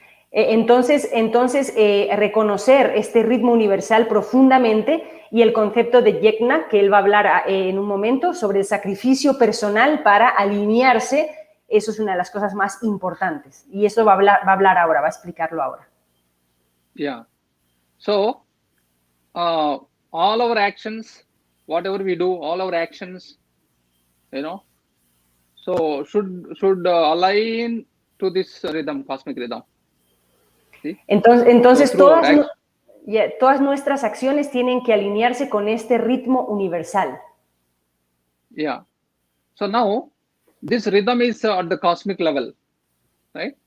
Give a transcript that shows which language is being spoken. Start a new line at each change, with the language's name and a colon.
Spanish: Entonces reconocer este ritmo universal profundamente y el concepto de yajna, que él va a hablar en un momento, sobre el sacrificio personal para alinearse, eso es una de las cosas más importantes. Y eso va a hablar ahora, va a explicarlo ahora.
English: Yeah. So, all our actions, whatever we do, all our actions, so should align to this rhythm, cosmic rhythm.
Spanish: ¿Sí? Entonces todas nuestras acciones tienen que alinearse con este ritmo universal.
English: Yeah. So now, this rhythm is at the cosmic level, right?